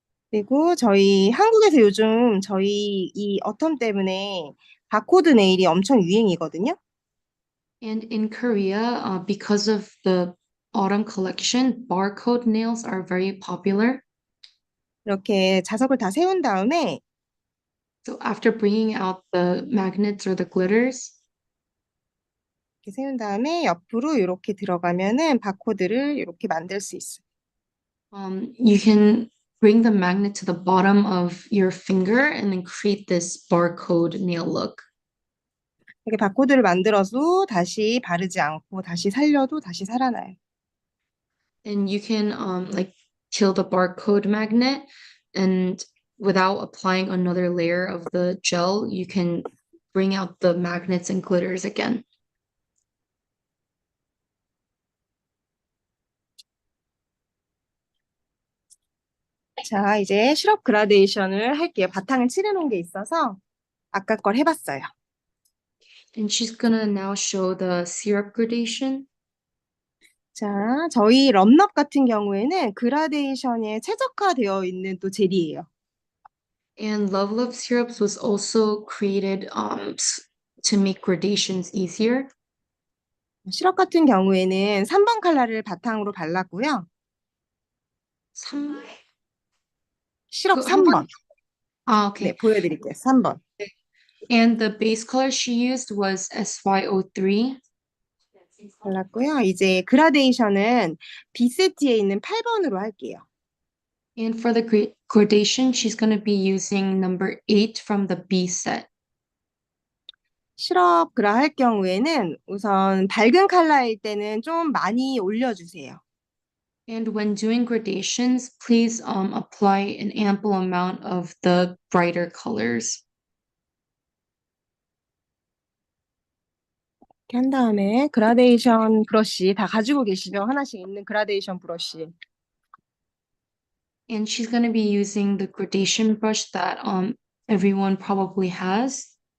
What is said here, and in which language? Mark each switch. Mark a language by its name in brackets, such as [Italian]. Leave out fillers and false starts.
[Korean] 그리고 저희 한국에서 요즘 저희 이 어텀 때문에 바코드 네일이 엄청 유행이거든요. [English] And in Korea, because of the autumn collection, barcode nails are very popular. [Korean] 이렇게 자석을 다 세운 다음에 [English] So after bringing out the magnets or the glitters, [Korean] 이렇게 세운 다음에 옆으로 이렇게 들어가면은 바코드를 이렇게 만들 수 있어요. [English] you can bring the magnet to the bottom of your finger and then create this barcode nail look. [Korean] 이렇게 바코드를 만들어서 다시 바르지 않고 다시 살려도 다시 살아나요. [English] And you can like kill the barcode magnet and without applying another layer of the gel, you can bring out the magnets and glitters again. [Korean] 자, 이제 시럽 그라데이션을 할게요. 바탕을 칠해놓은 게 있어서 아까 걸 해봤어요. [English] And she's gonna now show the syrup gradation. [Korean] 자, 저희 럼럽 같은 경우에는 그라데이션에 최적화되어 있는 또 젤이에요. [English] And Love Love syrups was also created to make gradations easier. [Korean] 시럽 같은 경우에는 3번 컬러를 바탕으로 발랐고요. 3, 시럽 한 번? 3번. 네, [English] Okay. [Korean] 보여드릴게요. 3번. [English] And the base color she used was SY03. [Korean] 발랐고요. 이제 그라데이션은 B세트에 있는 8번으로 할게요. [English] And for the gradation, she's going to be using number 8 from the B set. [Korean] 시럽 그라 할 경우에는 우선 밝은 컬러일 때는 좀 많이 올려주세요. [English] And when doing gradations, please apply an ample amount of the brighter colors. [Korean] 이렇게 한 다음에 그라데이션 브러쉬 다 가지고 계시죠? 하나씩 있는 그라데이션 브러쉬. [English] And she's going to be using the gradation brush that everyone probably has.